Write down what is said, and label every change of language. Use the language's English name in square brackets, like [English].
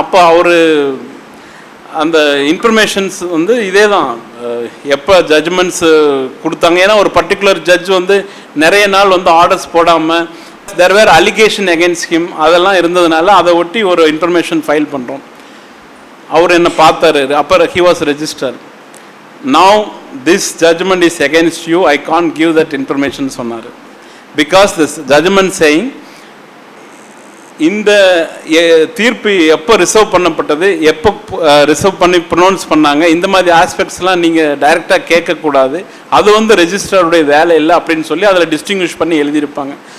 [Tamil] அப்போ அவர் அந்த இன்ஃபர்மேஷன்ஸ் வந்து இதே தான், எப்போ ஜட்ஜ்மெண்ட்ஸ் கொடுத்தாங்க, ஏன்னா ஒரு பர்டிகுலர் ஜட்ஜ் வந்து நிறைய நாள் வந்து ஆர்டர்ஸ் போடாமல் [English] there were allegation against him, [Tamil] அதெல்லாம் இருந்ததுனால அதை ஒட்டி ஒரு இன்ஃபர்மேஷன் ஃபைல் பண்ணுறோம். அவர் என்ன பார்த்தாரு, அப்போ [English] he was registered. Now this judgment is against you, I can't give that information [Tamil] சொன்னார். [English] Because this judgment saying [Tamil] இந்த தீர்ப்பு எப்போ ரிசர்வ் பண்ணப்பட்டது, எப்போ ரிசர்வ் பண்ணி ப்ரொனவுன்ஸ் பண்ணாங்க, இந்த மாதிரி ஆஸ்பெக்ட்ஸ்லாம் நீங்கள் டைரெக்டாக கேட்கக்கூடாது, அது வந்து ரெஜிஸ்டருடைய வேலை இல்லை அப்படின்னு சொல்லி அதில் டிஸ்டிங்விஷ் பண்ணி எழுதியிருப்பாங்க.